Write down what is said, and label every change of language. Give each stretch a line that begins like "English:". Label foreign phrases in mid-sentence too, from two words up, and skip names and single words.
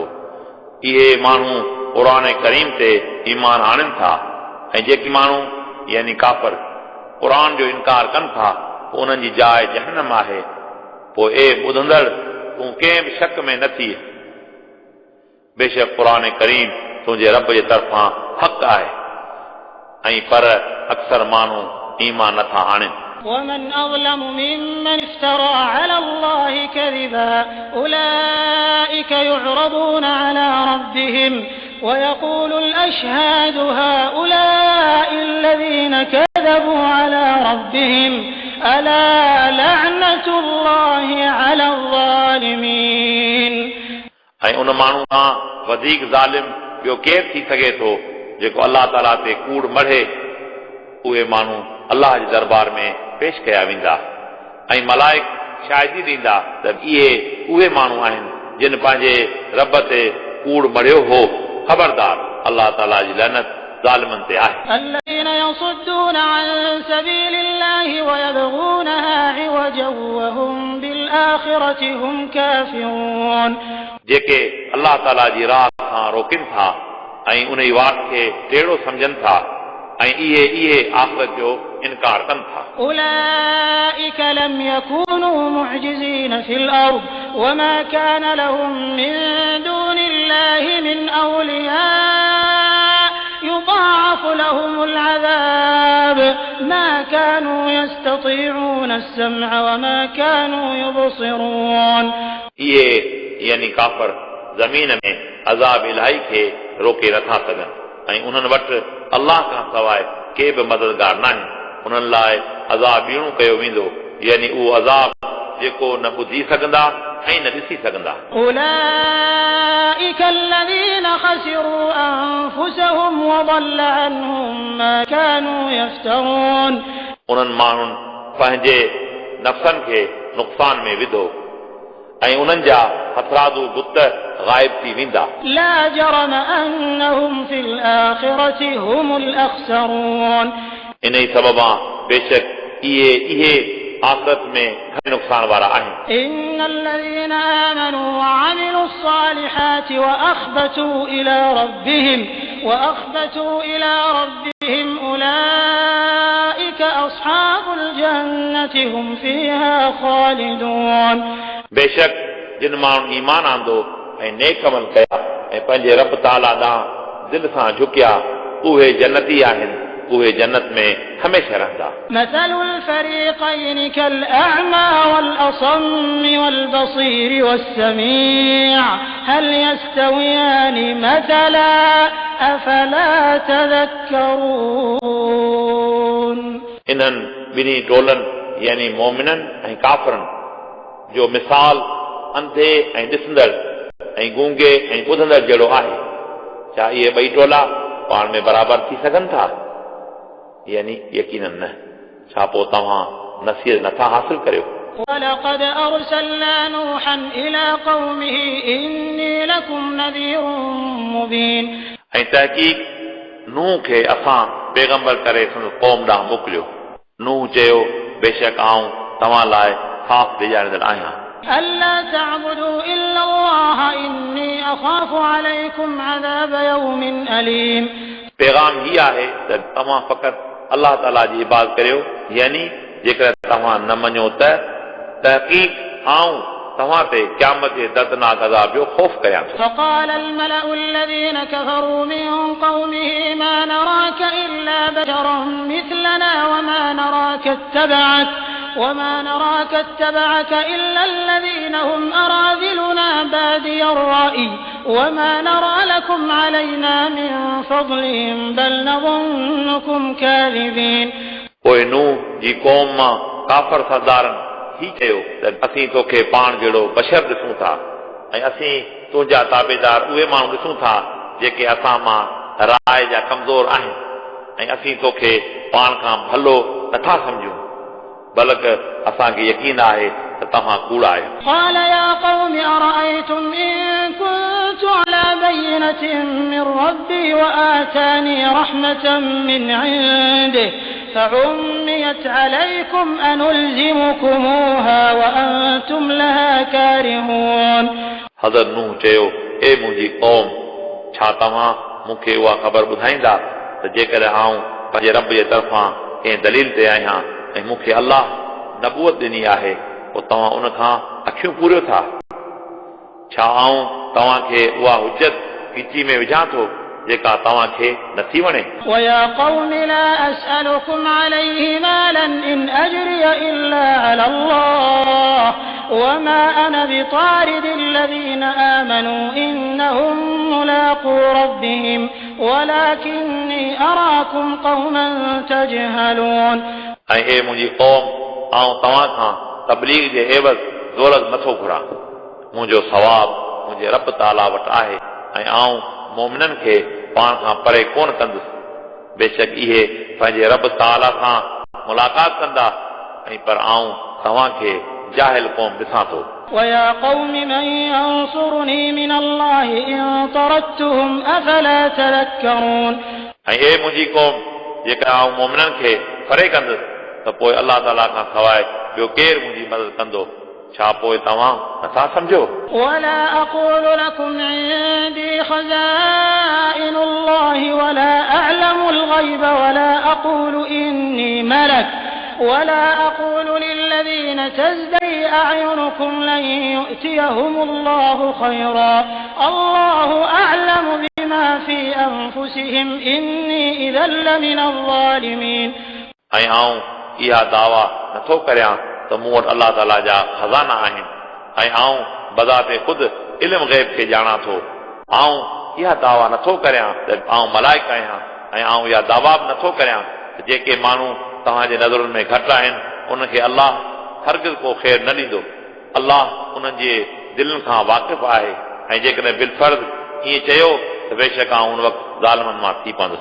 Sindhi: इहे माण्हू क़ुरान करीम ते ईमान आणनि था ऐं जेके माण्हू यानी काफ़िर क़ुरान जो इनकार कनि था पोइ उन्हनि जी जाइ जहन्नम आहे. पोइ ए ॿुधंदड़ तूं कंहिं बि शक में न थी. बेशक क़ुरान करीम तुंहिंजे रब जे तरफ़ां हक़ आहे ऐं पर अक्सर माण्हू ईमान नथा आणनि.
Arabic: ومن أظلم ممن افترى على الله كذبا أولئك يعرضون على ربهم ويقول الأشهاد هؤلاء الذين كذبوا على ربهم ألا لعنة الله على الظالمين.
Sindhi: ऐं उन माण्हू खां वधीक ज़ालिम ॿियो केरु थी सघे थो जेको अलाह ताला ते कूड़ मढ़े। उहे माण्हू अलाह जे दरबार में पेश कया वेंदा ऐं मलाइक शाहिदी ॾींदा त इहे उहे माण्हू आहिनि जिन पंहिंजे रब ते कूड़ मढ़ियो हो। ख़बरदार अलाह ताला जी लअनत ज़ालिमनि ते आहे।
Arabic: الذين يصدون عن سبيل الله ويبغونها عوجا وهم بالآخرة هم كافرون
Sindhi: जेके अलाह ताला जी राह खां रोकनि था ऐं उन जी वाट खे टेढ़ो सम्झनि था ऐं इहे आख़िरत जो इनकार कनि था।
Arabic: أولئك لم يكونوا معجزين في الأرض وما كان لهم من دون الله من أولياء يضاعف لهم العذاب ما كانوا يستطيعون السمع وما كانوا يبصرون
Sindhi: इहे यानी काफ़र ज़मीन में अज़ाब इलाही खे रोके नथा सघनि ऐं उन्हनि वटि अलाह खां सवाइ के बि मददगार नाहे। उन्हनि लाइ अज़ाब ॿीणो कयो वेंदो यानी उहो अज़ाब जेको न ॿुधी सघंदा ऐं न ॾिसी सघंदा।
Arabic: أولئك الذين خسروا أنفسهم وضل عنهم ما كانوا يفترون
Sindhi: उन्हनि माण्हुनि पंहिंजे नफ़्सनि खे नुक़सान में विधो ऐं उन्हनि जा हथरादू बुत गायब थी वेंदा।
Arabic: لا جرم أنهم في الآخرة هم الأخسرون
Sindhi: इन ई सबबा बेशक इहे आख़िरत में घणे नुक़सान वारा आहिनि।
Arabic: إن الذين آمنوا وعملوا الصالحات وأخبتوا إلى ربهم أولئك أصحاب الجنة هم فيها خالدون
Sindhi: बेशक जिन माण्हुनि ईमान आंदो ऐं नेक अमल कया ऐं पंहिंजे रब ताला ॾांहुं दिलि सां झुकिया उहे जन्नती आहिनि। उहे जन्नत में हमेशह रहंदा।
Arabic: مثل الفريقين كالأعمى والأصم والبصير والسميع هل يستويان مثلا أفلا تذكرون
Sindhi: इन्हनि ॿिन्ही टोलनि यानी मोमिननि ऐं काफ़रनि जो मिसाल अंधे ऐं ॾिसंदड़ ऐं गूंगे ऐं ॿुधंदड़ जहिड़ो आहे। छा इहे ॿई टोला पाण में बराबरि थी सघनि था? यानी यकीनन न। छा पोइ तव्हां नसीहत नथा हासिल करियो?
Arabic: ولقد أرسلنا نوحا إلى قومه إني لكم نذير مبين
Sindhi: ऐं तहक़ीक़ नूह खे असां पैगंबर करे संदसि क़ौम ॾांहुं मोकिलियो। नूह चयो बेशक आऊं तव्हां लाइ साफ़ ॾेॼारींदड़ आहियां।
Arabic: ألا تعبدوا إلا الله إني أخاف عليكم عذاب يوم أليم
Sindhi: पैगाम हीअ आहे त तव्हां फ़क़ति अलाह ताला जी इबादत करियो यानी जेकर तव्हां न मञो त तहक़ीक़ आऊं तव्हां ते क़यामत जे दर्दनाक अज़ाब जो ख़ौफ़ कयां।
Arabic: فقال الملأ الذين كفروا من قومه ما نراك إلا بشرا مثلنا وما نراك اتبعك إلا الذين هم أراذلنا بادي الرأي وما نرى لكم علينا من فضل بل نظنكم كاذبين
Sindhi: पोइ नूह जी क़ौम मां काफ़र सरदारनि ही चयो त असीं तोखे पाण जहिड़ो बशर ॾिसूं था ऐं असीं तुंहिंजा ताबेदार उहे माण्हू ॾिसूं था जेके असां मां राय जा कमज़ोर आहिनि ऐं असीं तोखे पाण खां भलो नथा सम्झूं बल्कि असांखे यकीन आहे त तव्हां कूड़ा आहियो।
Arabic: قال يا قوم أرأيتم إن كنت على بينة من ربي وآتاني رحمة من عنده فعميت عليكم أنلزمكموها وأنتم لها كارهون
Sindhi: हज़रत नूह चयो ए मुंहिंजी क़ौम छा तव्हां मूंखे उहा ख़बर ॿुधाईंदा त जेकर आऊं पंहिंजे रब जे तरफ़ां कंहिं दलील ते आहियां ऐं मूंखे अलाह नबूअत ॾिनी आहे पोइ तव्हां उन खां अखियूं पूरियो था। छा आऊं तव्हांखे उहा हुजत खीची में विझां थो जेका तव्हांखे नथी वणे।
Arabic: ويا قوم لا أسألكم عليه مالا إن أجري إلا على الله وما أنا بطارد الذين آمنوا إنهم ملاقو ربهم ولكني أراكم قوما تجهلون
Sindhi: ऐं ए मुंहिंजी क़ौम आऊं तव्हां खां तबलीग जे एवज़ ज़ोरत नथो घुरां। मुंहिंजो सवाब मुंहिंजे रब ताला वटि आहे ऐं आऊं मोमिननि खे पाण खां परे कोन कंदुसि बेशक इहे पंहिंजे रब ताला सां मुलाक़ात कंदा ऐं पर आऊं तव्हांखे जाहिल क़ौम ॾिसां थो
Arabic: ويا قوم من ينصرني من الله إن طردتهم أفلا تذكرون
Sindhi: ऐं ए मुंहिंजी क़ौम जेका आऊं मोमिननि खे परे कंदुसि त पोइ अलाह ताला खां सवाइ ॿियो केरु मुंहिंजी मदद कंदो छा पोइ तव्हां नथा सम्झो
Arabic: ولا أقول لكم عندي خزائن الله ولا أعلم الغيب ولا أقول إني ملك ولا أقول للذين تزدري أعينكم لن يؤتيهم الله خيرا الله أعلم بما في أنفسهم إني إذا لمن الظالمين
Sindhi: ऐं आऊं इहा दावा नथो करियां त मूं वटि अलाह ताला जा खज़ाना आहिनि ऐं आऊं बज़ाते ख़ुदि इल्म ग़ैब खे ॼाणा थो आऊं इहा दावा नथो करियां त आऊं मलाइक आहियां ऐं आऊं इहा दावा बि नथो करियां त जेके माण्हू तव्हांजे नज़रुनि में घटि आहिनि उनखे अलाह हरगिज़ को ख़ैर न ॾींदो अलाह उन्हनि जे दिलनि खां वाक़िफ़ आहे ऐं जेकॾहिं बिलफर्ज़ ईअं चयो त बेशक आऊं उन वक़्तु ज़ालिमनि मां थी पवंदुसि